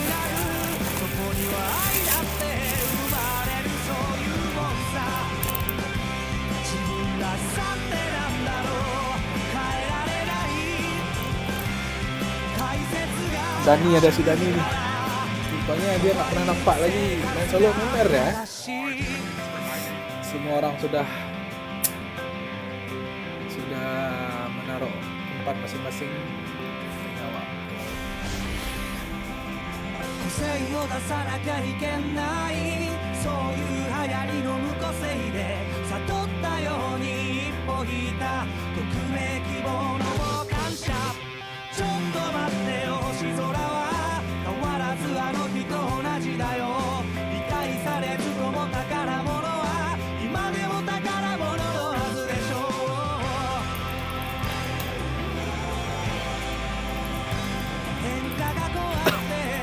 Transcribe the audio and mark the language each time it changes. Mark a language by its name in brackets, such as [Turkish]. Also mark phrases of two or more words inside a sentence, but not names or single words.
[Indonesian] Dani, ada si Dani nih. Rupanya dia nggak pernah nampak lagi main solo MMR ya. Semua orang sudah menaruh tempat masing-masing nyawa. [Japanese] 個性を出さなきゃいけないそういう流行りの無個性で悟ったように一歩引いた匿名希望の感謝ちょっと待ってよ星空は変わらずあの日と同じだよ理解されずとも宝物は今でも宝物のはずでしょう変化が怖くて